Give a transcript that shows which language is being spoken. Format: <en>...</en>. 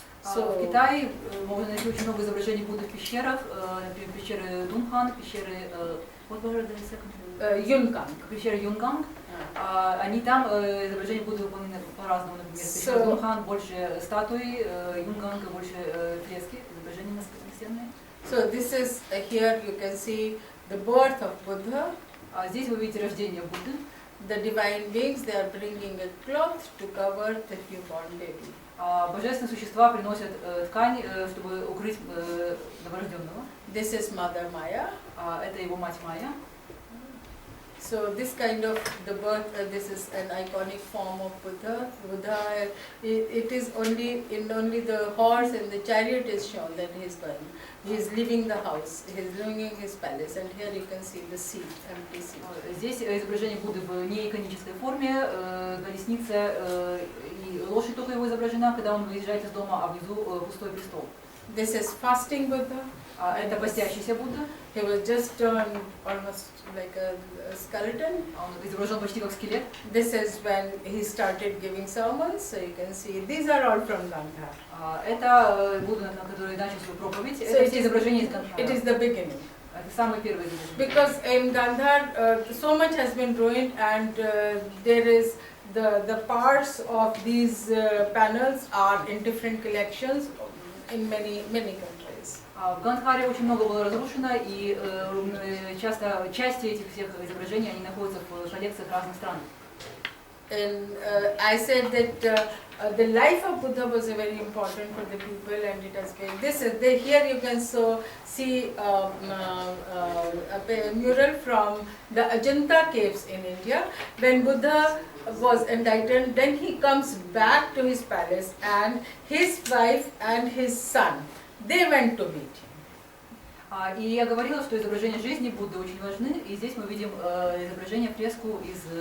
<ru>В Китае можно найти очень много изображений Будды в пещерах, например, пещеры Дунхан, пещеры Юнганг. Пещера Юнганг. Они там изображения Будды выполнены по-разному, например, пещера Дунхан больше статуи, Юнганга больше фрески, изображения настенные.</ru> <en>So this is here you can see the birth of Buddha.</en> <ru>Здесь вы видите рождение Будды.</ru> <en>The divine beings, they are bringing a cloth to cover the newborn baby.</en> <ru>Божественные существа приносят ткань, чтобы укрыть новорожденного.</ru> <en>This is Mother Maya.</en> <ru>Это его мать Майя.</ru> <en>So this kind of the birth, this is an iconic form of Buddha. It is only the horse and the chariot is shown that he is going. He is leaving the house. He is leaving his palace, and here you can see the seat, empty seat.</en> <ru>Здесь изображение Будды в неиконической форме, колесница и лошадь только его изображена, когда он выезжает из дома, а внизу пустой престол.</ru> <en>This is fasting Buddha.</en> <ru>Это постящийся Будда.</ru> <en>He was just turned almost like a skeleton.</en> <ru>Он изображен почти как скелет.</ru> <en>This is when he started giving sermons, so you can see these are all from Gandhar.</en> <ru>Это Будда, который начал свою проповедь. Это все изображения из Гандхара.</ru> <en>It is the beginning.</en> <ru>Это самые первые изображения.</ru> <en>Because in Gandhar, so much has been ruined, and there is the parts of these panels are in different collections in many countries.</en> <ru>В Гандхаре очень много было разрушено, и часто части этих всех изображений они находятся в коллекциях разных стран.</ru> <en>And I said that the life of Buddha was very important for the people, and it has been. Here you can see a mural from the Ajanta caves in India. When Buddha was enlightened, then he comes back to his palace, and his wife and his son, they went to meet him.</en> <ru>И я говорила, что изображения жизни Будды очень важны, и здесь мы видим изображение фреску из</ru>